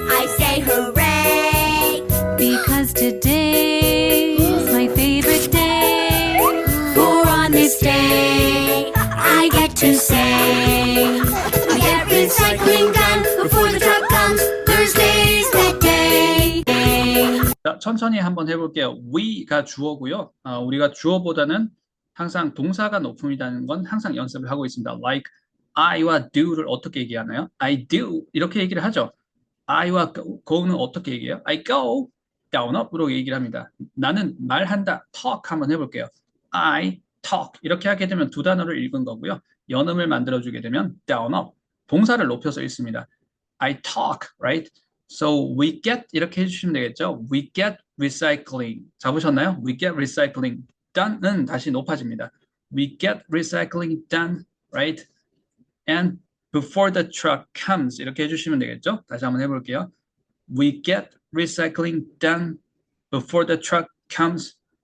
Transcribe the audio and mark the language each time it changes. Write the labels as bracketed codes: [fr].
[en] I say hooray because today's my favorite day. For on this day I get to say we get recycling done before the truck comes. Thursday's that day. [ko] 자, 천천히 한번 해볼게요. we가 주어고요. 우리가 주어보다는 항상 동사가 높음이라는 건 항상 연습을 하고 있습니다. Like I와 do를 어떻게 얘기하나요? [en] I do [ko] 이렇게 얘기를 하죠. I와 go는 어떻게 얘기해요? [en] I go down up으로 [ko] 얘기를 합니다. 나는 말한다. talk 한번 해볼게요. [en] I talk [ko] 이렇게 하게 되면 두 단어를 읽은 거고요. 연음을 만들어주게 되면 down up 동사를 높여서 읽습니다. [en] I talk, right? So we get [ko] 이렇게 해주시면 되겠죠. [en] We get recycling [ko] 잡으셨나요? [en] We get recycling done은 [ko] 다시 높아집니다. [en] We get recycling done, right? And before the truck comes [ko] 이렇게 해주시면 되겠죠. 다시 한번 해볼게요. [en] We get recycling done before the truck comes.